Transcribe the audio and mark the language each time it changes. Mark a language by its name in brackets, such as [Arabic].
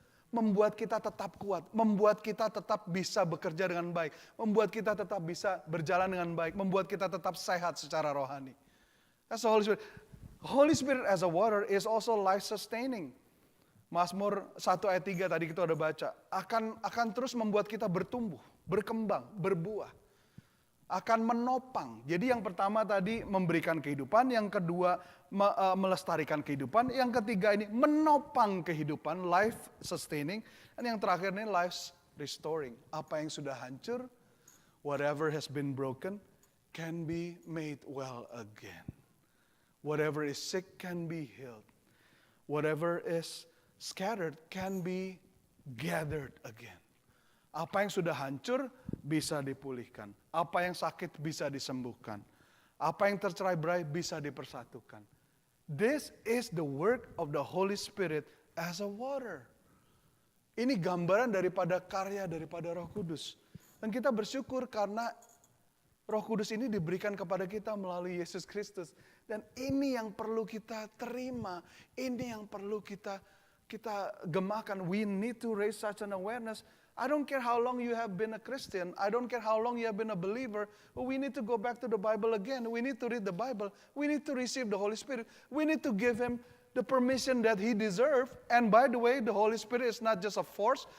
[Indonesian] Membuat kita tetap kuat, membuat kita tetap bisa bekerja dengan baik, membuat kita tetap bisa berjalan dengan baik, membuat kita tetap sehat secara rohani. [English] That's the Holy Spirit. Holy Spirit as a water is also life sustaining. [Indonesian] Mazmur 1 ayat 3 tadi kita udah baca, akan terus membuat kita bertumbuh, berkembang, berbuah. Akan menopang. Jadi yang pertama tadi memberikan kehidupan, yang kedua melestarikan kehidupan, yang ketiga ini menopang kehidupan, [English] life sustaining, [Indonesian] dan yang terakhir ini [English] life restoring. [Indonesian] Apa yang sudah hancur, [English] whatever has been broken, can be made well again. Whatever is sick can be healed. Whatever is scattered can be gathered again. [Indonesian] Apa yang sudah hancur bisa dipulihkan. Apa yang sakit bisa disembuhkan. Apa yang tercerai-berai bisa dipersatukan. [English] This is the work of the Holy Spirit as a water. [Indonesian] Ini gambaran daripada karya daripada Roh Kudus. Dan kita bersyukur karena Roh Kudus ini diberikan kepada kita melalui Yesus Kristus. Dan ini yang perlu kita terima. Ini yang perlu kita gemakan. [English] We need to raise such an awareness. I don't care how long you have been a Christian. I don't care how long you have been a believer. But we need to go back to the Bible again. We need to read the Bible. We need to receive the Holy Spirit. We need to give Him the permission that He deserves. And by the way, the Holy Spirit is not just a force.